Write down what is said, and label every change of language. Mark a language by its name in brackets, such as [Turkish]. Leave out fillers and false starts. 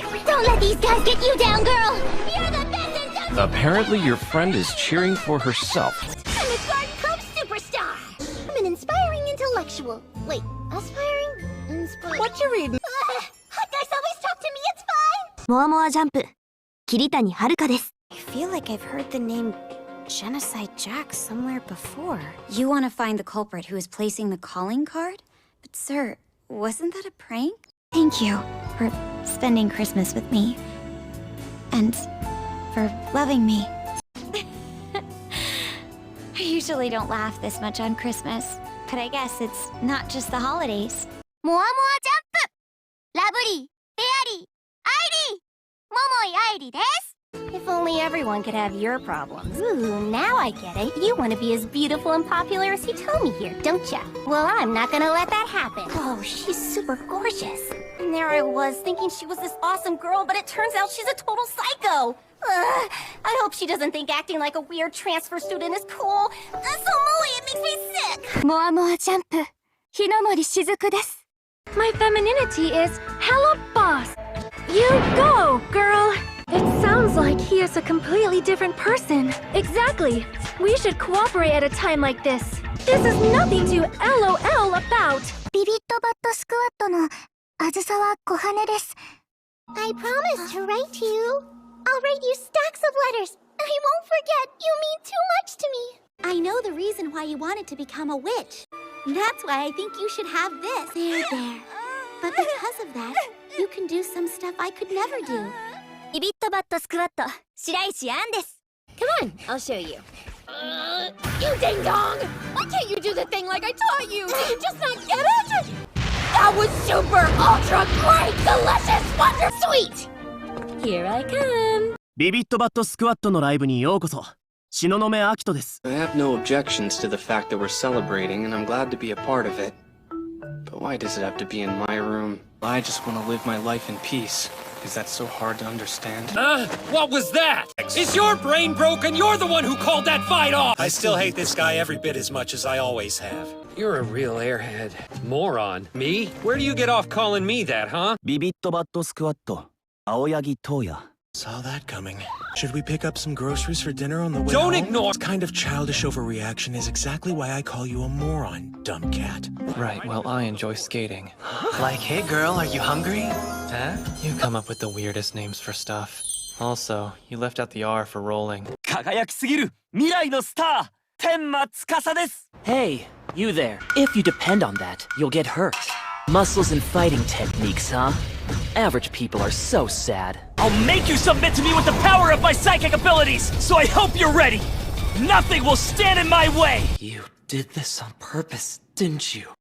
[English] Don't let these guys get you down, girl. You're the best in Dungeon. Apparently, your friend is cheering for herself. I'm a Garden Cove superstar. I'm an inspiring intellectual. Wait, aspiring? What you reading? Hot guys always talk to me, it's fine! [Japanese] モアモアジャンプ、桐谷遥です。 [English] I feel like I've heard the name Genocide Jack somewhere before. You want to find the culprit who is placing the calling card? But sir, wasn't that a prank? Thank you for spending Christmas with me. And for loving me. I usually don't laugh this much on Christmas, but I guess it's not just the holidays. [Japanese] モアモアジャンプラブリー、フェアリー、アイリー桃井愛理です [English] If only everyone could have your problems. Ooh, now I get it. You want to be as beautiful and popular as Hitomi here, don't ya? Well, I'm not gonna let that happen. Oh, she's super gorgeous. And there I was, thinking she was this awesome girl, but it turns out she's a total psycho. I hope she doesn't think acting like a weird transfer student is cool. That's so mooey, it makes me sick. [Japanese] モアモアジャンプ、日の森しずくです。 [English] My femininity is hella boss. You go, girl. It sounds like he is a completely different person. Exactly. We should cooperate at a time like this. This is nothing to LOL about. [Japanese] ビビットバットスクワットのあずさわこはねです [English] I promised to write to you. I'll write you stacks of letters. I won't forget. You mean too much to me. I know the reason why you wanted to become a witch. That's why I think you should have this. There. But because of that, you can do some stuff I could never do. [Japanese] ビビットバットスクワット、白石杏です。 [English] Come on, I'll show you. You ding dong! Why can't you do the thing like I taught you? Did you just not get it? That was super, ultra, great, delicious, wonder sweet! Here I come. [Japanese] ビビットバットスクワットのライブにようこそ。東雲明人です。 [English] I have no objections to the fact that we're celebrating, and I'm glad to be a part of it. But why does it have to be in my room? I just want to live my life in peace. Is that so hard to understand? What was that? Is your brain broken? You're the one who called that fight off! I still hate this guy every bit as much as I always have. You're a real airhead. Moron. Me? Where do you get off calling me that, huh? [Japanese] ビビットバットスクワット、青柳東也。 [English] Saw that coming. Should we pick up some groceries for dinner on the way Don't home? ignore- This kind of childish overreaction is exactly why I call you a moron, dumb cat. Right, well, I enjoy skating. Like, hey girl, are you hungry? Huh? You come up with the weirdest names for stuff. Also, you left out the R for rolling. [Japanese] 輝きすぎる未来のスター、天馬司です。 [English] Hey, you there. If you depend on that, you'll get hurt. Muscles and fighting techniques, huh? Average people are so sad. I'll make you submit to me with the power of my psychic abilities, so I hope you're ready! Nothing will stand in my way! You did this on purpose, didn't you?